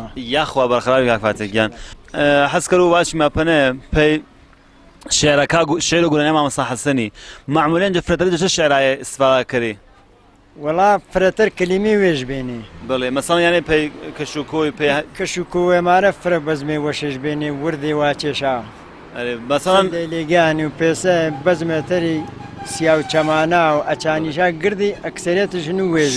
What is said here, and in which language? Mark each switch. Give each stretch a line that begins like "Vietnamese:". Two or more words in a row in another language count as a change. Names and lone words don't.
Gurani: یاخوا بەرقرار کاک فاتێکیان حەز کرد و باچی ماپەنێ پێی شێرەکە شێر و گورانیا مامەستا حەسەنی معمولێن جە فرەتەری چه شێرایە استفاده کردی وەڵا فرەتەر کلیمی وێژ بێنێ بڵێ مەسەڵەن یانێ پێی کەشوکۆی پێی کەش و کوێمارە فرە بەزمێ وەشش بێنێ وردی واچێشا مەسەڵەن لێگانی و پێسە بەزمێتەری سیا و چەمانە و ئەچانیشا گردی ئەکسەرێتشن و وێژ